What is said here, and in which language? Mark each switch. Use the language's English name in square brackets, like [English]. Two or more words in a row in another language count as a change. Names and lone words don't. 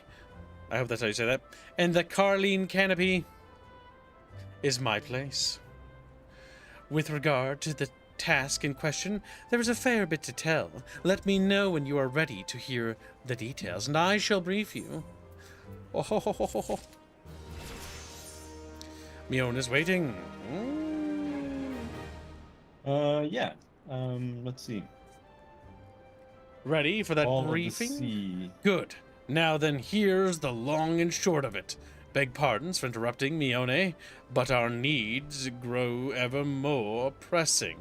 [English] I hope that's how you say that. And the Carline Canopy is my place. With regard to the task in question, there is a fair bit to tell. Let me know when you are ready to hear the details, and I shall brief you. Oh, ho, ho, ho, ho, ho. Mione is waiting. Yeah. Let's see. Ready for that All briefing? of the sea. Good. Now then, here's the long and short of it. Beg pardons for interrupting, Mione, but our needs grow ever more pressing.